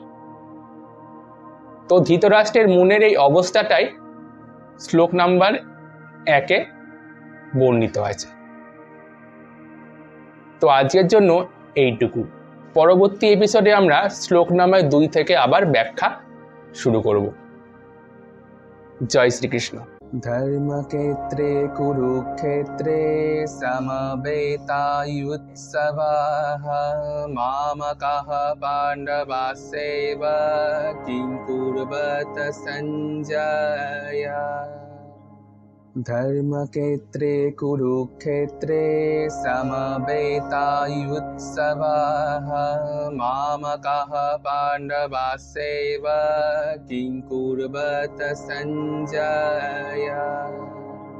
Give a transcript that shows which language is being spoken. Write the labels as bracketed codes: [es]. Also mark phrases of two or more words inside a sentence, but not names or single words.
[bn] তো ধৃতরাষ্ট্রের মনের এই অবস্থাটাই শ্লোক নাম্বার 1-এ বর্ণিত হয়েছে। তো আজকের জন্য এইটুকু। পরবর্তী এপিসোডে আমরা শ্লোক নাম্বার 2 থেকে আবার ব্যাখ্যা শুরু করব। জয় শ্রীকৃষ্ণ। [sa] धर्मक्षेत्रे कुरुक्षेत्रे समवेतायुत्सवाः मामकः पाण्डवास्यैव किं कुर्वत सञ्जय। धर्मक्षेत्रे कुरुक्षेत्रे समवेतायुत्सवाः मामकः पाण्डवास्यैव किं कुर्वत सञ्जय।